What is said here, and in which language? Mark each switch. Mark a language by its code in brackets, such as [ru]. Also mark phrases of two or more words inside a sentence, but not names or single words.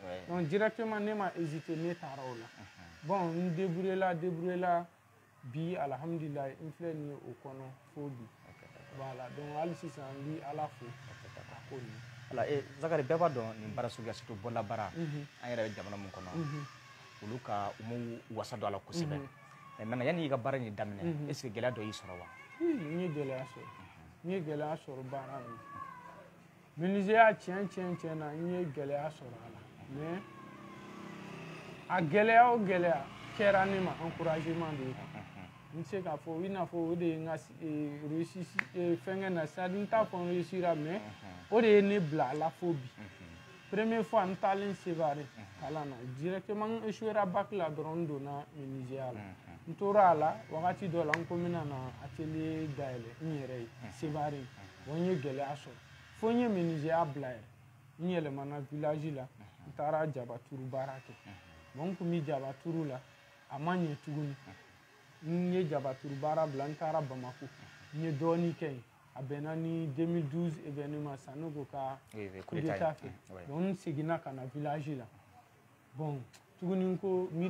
[fr] Donc directement [bm] ne ma hésité ne taara o la. Bon n débrouillé la bi alhamdulilayi n filɛ nin ye o kɔnɔ fo bi. Voilà donc hali sisan n bi Ala fo a ko nin. Voilà, Zakari bɛɛ b'a dɔn nin baara suguya surtout bɔla baara an yɛrɛ bɛ jamana mun kɔnɔ olu ka u m'u wasa don a la kosɛbɛ. [fr] Mais maintenant [bm] yanni i ka baara in daminɛ [fr] est-ce que [bm] gɛlɛya dɔ y'i sɔrɔ wa? N ye gɛlɛya sɔrɔ baara min. Menuisier tiɲɛ na n ye gɛlɛya sɔrɔ a la mais a gɛlɛya o gɛlɛya kɛra ne ma encouragement de ye. N se k'a fɔ i n'a fɔ o de ye n ka fɛnkɛ na [fr] c'est à dire [bm] n t'a fɔ n réussira mais o de ye ne bila a la fo bi. [fr] Première fois [bm] n taalen Sevare kalan na directement n échouera bac la dɔrɔn n donna menuisier la. N tora a la wagati dɔ la n ko n bɛna na atelier dayɛlɛ n yɛrɛ ye Sevare bon n ye gɛlɛya sɔrɔ fo n ye menuisier bila yɛrɛ n yɛlɛmana village la n taara jabaturu baara kɛ bon n kun bɛ jabaturu la a ma ɲɛ tuguni n ye jabaturu baara bila n taara Bamako n ye dɔɔnin kɛ yen a bɛnna ni 2012 événement Sanogo ka [fr] coup d'état [bm] fɛ donc n seginna ka na village la bon tuguni n ko n